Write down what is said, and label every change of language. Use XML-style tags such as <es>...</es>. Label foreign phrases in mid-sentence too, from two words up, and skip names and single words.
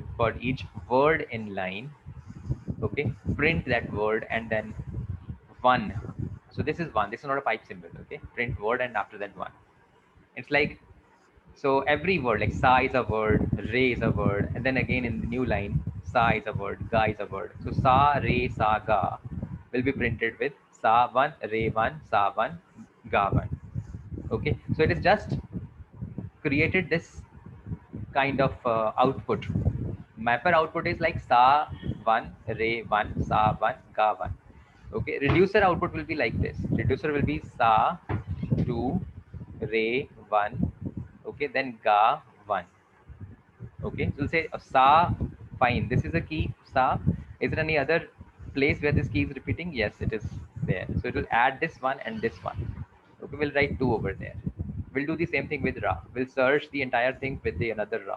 <en>For each word in line, okay, print that word and then one. So this is one, this is not a pipe symbol. Okay, print word and after that one. It's like, so every word, like sa is a word, re is a word, and then again in the new line, sa is a word, ga is a word. So sa, re, sa, ga will be printed with sa 1, re 1, sa 1, ga 1. Okay, so it is just created this kind of output. Mapper output is like sa 1, re 1, sa 1, ga 1. Okay, reducer output will be like this. Reducer will be sa 2, re 1, okay, then ga 1. Okay, so we'll say sa, fine, this is a key sa. Is there any other place where this key is repeating? Yes, it is there. So it will add this one and this one. Okay, we'll write 2 over there. We'll do the same thing with ra. We'll search the entire thing with the another ra.</en>